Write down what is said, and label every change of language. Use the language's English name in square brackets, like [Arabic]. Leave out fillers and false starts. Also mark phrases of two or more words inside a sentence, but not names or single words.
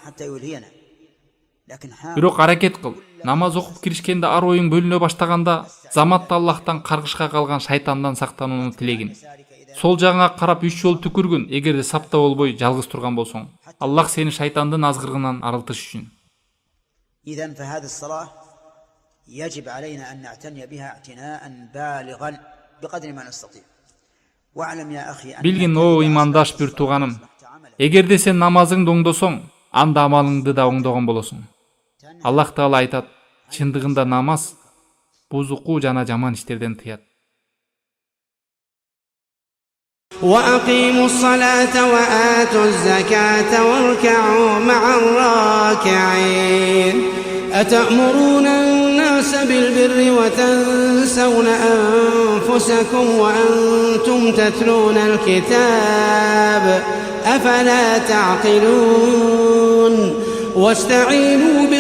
[Kyrgyz] Бирок аракет кыл. Намаз окуп киришкенде ар оюң бөлүнө баштаганда, заматта Аллахтан каргышка калган шайтандан сактанууну тилегин. Сол жагыңа карап 3 жолу түкүргүн, эгерде сапта болбой жалгыз турган болсоң. Аллах сени шайтандын азгырыгынан арылтыш үчүн. [Arabic] يجب علينا أن نعتني بها اعتناء بالغا بقدر ما نستطيع. واعلم يا أخي [Kyrgyz] Билгин о имандаш бир тууганым, эгерде сен намазыңды оңдосоң, анда амалыңды да оңдогон болосуң. Аллах Таала айтат, чындыгында намаз бузуку жана жаман иштерден тыят. [Arabic] وأقيموا الصلاة وآتوا الزكاة واركعوا مع الراكعين أتأمرون الناس بالبر وتنسون أنفسكم وأنتم تتلون الكتاب أفلا تعقلون واستعينوا